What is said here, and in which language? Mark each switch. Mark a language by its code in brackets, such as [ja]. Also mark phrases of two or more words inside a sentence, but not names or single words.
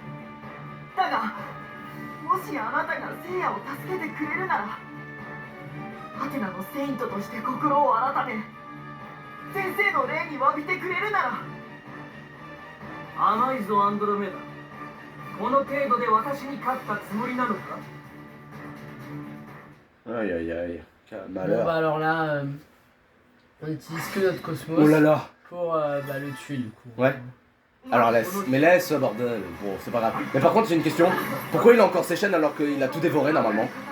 [ja] だがもしあなたが聖夜を助けてくれるなら、アテナのセイントとして心を改め先生の霊に詫びてくれるなら。甘いぞアンドロメダこの程度で私に勝ったつもりなのか [fr] Aïe aïe aïe. Quel Bon malheur. bah alors là, on utilise que notre cosmos Oh là là. pour le tuer du coup. Ouais. Alors laisse. Mais laisse, bordel. Bon, c'est pas grave. Mais par contre, j'ai une question. Pourquoi il a encore ses chaînes alors qu'il a tout dévoré normalement?